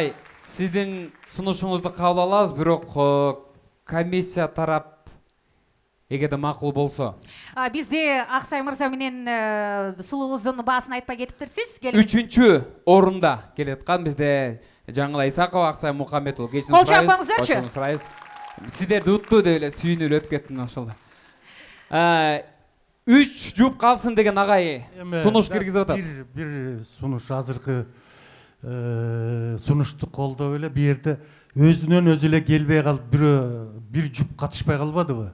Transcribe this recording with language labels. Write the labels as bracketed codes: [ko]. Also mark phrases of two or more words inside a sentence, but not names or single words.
[ky] Агай, сиздин сунушуңузду кабыл алабыз, бирок комиссия тарап эгерде макул болсо. Бизде Аксай мырза менен сулуубуздун баасын айтпай кетиптирсиз. 3-чү орунда келаткан бизде Жаңыл Исакова, Аксай Мухаммедұлы. Кол чапаңыздарчы. [kk] Сіздерді ұтты [ky] деп эле сүйүнүп өтүп кеттим ошол. 3 жуп калсын деген агай сунуш киргизип атат. Бир сунуш азыркы сунушту колдоп эле бу жерде өзүнөн өзү эле келбей калып бир жуп катышпай калбадыбы?